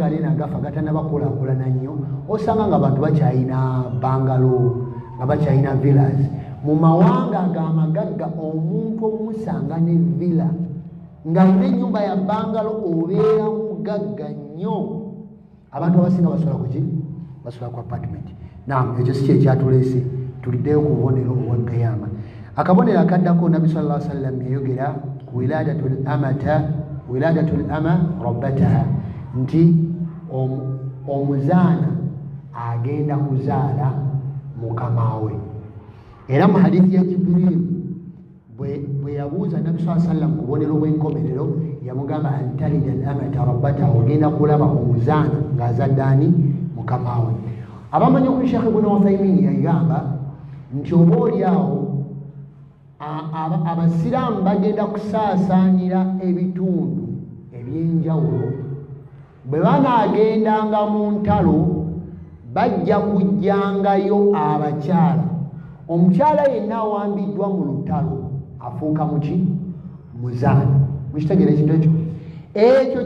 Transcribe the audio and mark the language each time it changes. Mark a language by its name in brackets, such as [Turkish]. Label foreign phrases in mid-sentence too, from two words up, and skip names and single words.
[Ganda] gali nagafa gatannabakulakulana nnyo osanga nga abantu bakyalina bangalo nga bakyalina villas mu mawanga ag'amagagga omuntu omusanga ne villa ng'alina ennyumba ya bangalo obeera mugagga nnyo abantu abasinga basula kuki basula ku apartment naam ekyo si kyekyatuleese tuliddeyo ku bubonero obwa kiyama akabonero akaddako nabbi [Arabic] صلى الله عليه وسلم [Ganda] yayogera ku [Arabic] ولادة الأمة ربتها [Ganda] nti omuzaana agenda kuzaala mukamawe era mu hadithi ya Jibril bwe yabuuza nabbi [Arabic] صلى الله عليه وسلم [Ganda] ku bubonero bw'enkomerero yamugamba [Arabic] أن تلد الأمة ربتها [Ganda] ogenda kulaba omuzaana ng'azadde ani mukamawe abamanyi ku Sheikh Ibn Uthaymeen yagamba nti oba oliawo abasiraamu bagenda kusaasaanira ebitundu ebyenjawulo bwe banaagendanga mu ntalo bajja kujjangayo abakyala omukyala yenna awambiddwa mu lutalo afuuka muki muzaana mukitegeera ekintu ekyo ekyo